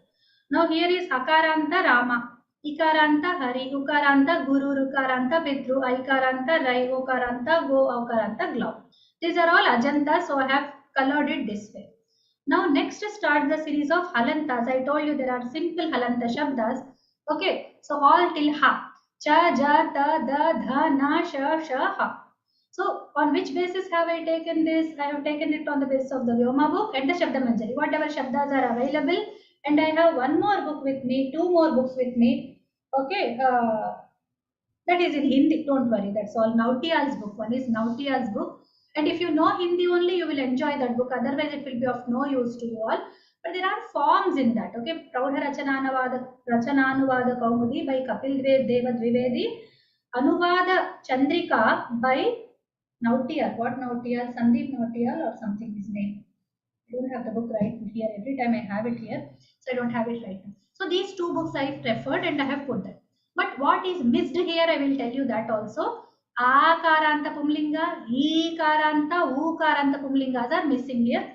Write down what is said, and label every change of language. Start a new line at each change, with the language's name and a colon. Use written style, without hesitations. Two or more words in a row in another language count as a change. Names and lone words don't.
English: Now here is
Sanskrit: Akaranta Rama. Ikaranta Hari. Ukaranta Guru. Rukaranta Pitru. Aikaranta Rai. Okaranta Go. Aukaranta Glau.
English: These are all Ajanta. So I have colored it this way. Now next starts the series of halantas. I told you there are simple
Sanskrit: halanta shabdas.
English: Okay, so all till ha.
Sanskrit: Cha, ja, ta, da, dha, na, sha, sha, ha.
English: So on which basis have I taken this? I have taken it on the basis of the Vyoma book and the Shabda Manjari. Whatever shabdas are available. And I have one more book with me, two more books with me. Okay, that is in Hindi. Don't worry, that's all. Nautiyal's book. One is Nautiyal's book. And if you know Hindi only, you will enjoy that book. Otherwise, it will be of no use to you all. But there are forms in that. Okay, Praudha Rachananuvada Kaumudi by Kapil Deva Dvivedi. Anuvada Chandrika by Nautiyal. What Nautiyal? Sandeep Nautiyal or something his name. I don't have the book right here. Every time I have it here. So I don't have it right now. So these two books I have preferred and I have put them. But what is missed here, I will tell you that also.
Sanskrit: Akaranta Pumlinga, Ikaranta, Ukaranta Pumlingas
English: are missing here.